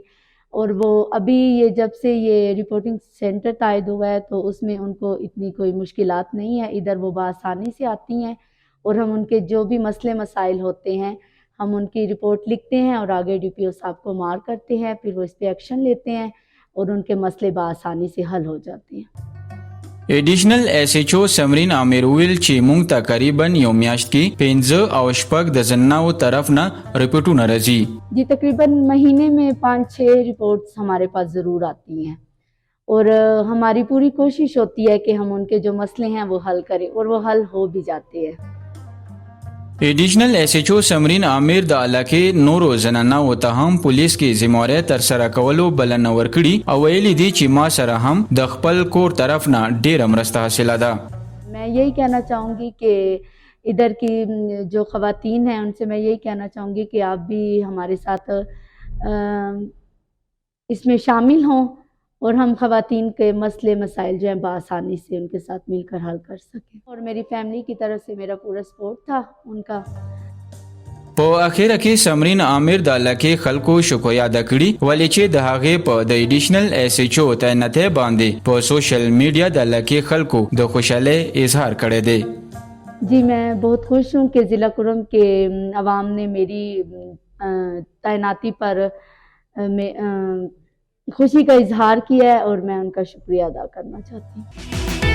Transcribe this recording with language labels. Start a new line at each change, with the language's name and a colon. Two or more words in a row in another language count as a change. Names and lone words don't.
Urdu: اور وہ ابھی یہ جب سے یہ
English: reporting center
Urdu: تاید ہوا ہے تو اس میں ان کو اتنی کوئی مشکلات نہیں ہے، ادھر وہ بآسانی سے آتی ہیں اور ہم ان کے جو بھی مسلے مسائل ہوتے ہیں ہم ان کی رپورٹ لکھتے ہیں اور آگے ڈی پی او صاحب کو مار کرتے ہیں، پھر وہ اس پر ایکشن لیتے ہیں اور ان کے مسلے بآسانی سے حل ہو جاتے ہیں.
English: additional SHO
Pashto: समरीन आमिर ویل چې موږ تقریبا یو میاشت کې 15 او شپږ د زنانو طرف نه رپورټونه راځي.
Urdu: جی، تقریباً مہینے میں 5-6 رپورٹس ہمارے پاس ضرور آتی ہیں اور ہماری پوری کوشش ہوتی ہے کہ ہم ان کے جو مسلے ہیں وہ حل کریں اور وہ حل ہو بھی جاتے ہیں.
English: additional SHO
Pashto: समरीन आमिर د علاقې نورو زنانو ته هم پولیس کې ذمہواری تر سره کولو بلنه ورکړي او ویلي دي چې ما سره هم د خپل کور طرف نه ډیره مرسته حاصله ده.
Urdu: میں یہی کہنا چاہوں گی کہ ادھر کی جو خواتین ہیں ان سے میں یہی کہنا چاہوں گی کہ آپ بھی ہمارے ساتھ اس میں شامل ہوں اور ہم خواتین کے مسلے مسائل جو ہیں بآسانی سے ان کے ساتھ مل کر حل کر سکیں. اور میری فیملی کی طرف سے میرا پورا سپورٹ تھا ان کا.
Pashto: په اخیره کې سمرین عامر د علاقې خلکو شکایت ادا کړي ولې چې د هغې په د
English: ایډیشنل ایس ایچ او
Pashto: تعینات باندې په
English: social media
Pashto: د علاقې خلکو د خوشحالۍ اظهار کړی دی.
Urdu: جی، میں بہت خوش ہوں کہ ضلع کرم کے عوام نے میری تعیناتی پر خوشی کا اظہار کیا ہے اور میں ان کا شکریہ ادا کرنا چاہتی ہوں.